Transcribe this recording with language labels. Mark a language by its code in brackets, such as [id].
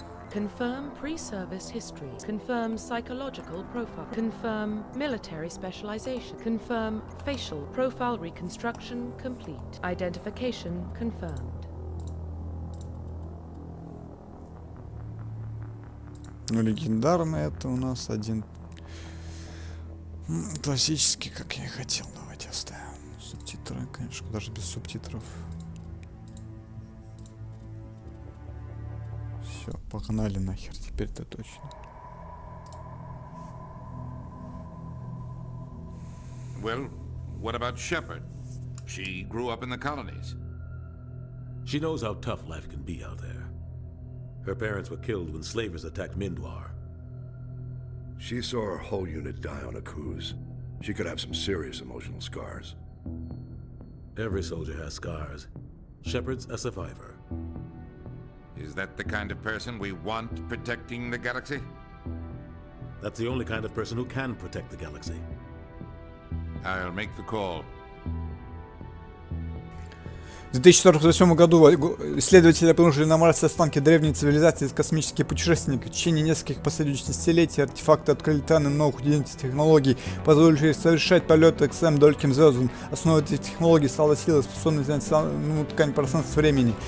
[en] Confirm pre-service history. Confirm psychological profile. Confirm military specialization. Confirm facial profile reconstruction complete. Identification confirmed. [ru] Ну, легендарный это у нас один классический, как я и хотел. Давайте оставим субтитры, конечно, даже без субтитров. Все, погнали нахер, теперь-то точно. [en] Well, what about Shepard? She grew up in the colonies. She knows how tough life can be out there. Her parents were killed when slavers attacked Mindwar. She saw her whole unit die on a cruise. She could have some serious emotional scars. Every soldier has scars. Shepard's a survivor. Is that the kind of person we want protecting the galaxy? That's the only kind of person who can protect the galaxy. I'll make the call. [ru] В 2048 году исследователи обнаружили на Марсе останки древней цивилизации из космических путешественников. В течение нескольких последующих десятилетий артефакты открыли тайны новых удивительных технологий, позволивших совершать полеты к самым далеким звездам. Основой этих технологий стала сила, способная изменять саму ткань пространства-времени.